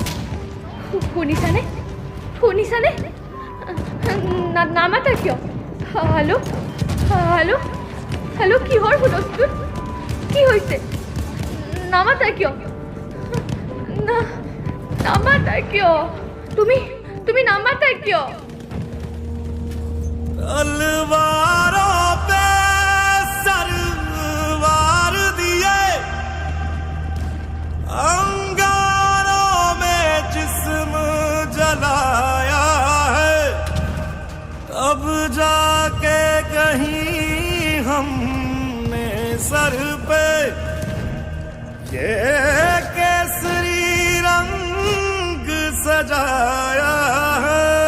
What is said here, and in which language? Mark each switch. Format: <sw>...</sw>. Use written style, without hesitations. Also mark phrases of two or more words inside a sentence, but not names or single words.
<as>শুনিছানে? শুনিছানে? নামাতা কিয়?</as> <en>hello hello hello',</en> <as>কিহৰ হুলস্থুল? কি হৈছে? নামাতা কিয়? নামাতা কিয়? তুমি নামাতা কিয়?</as> <hi>तलवारों पे सरवार दिए, अंगारों में जिस्म जलाया है, अब जाके कहीं हमने सर पे ये केसरी रंग सजाया है।</hi>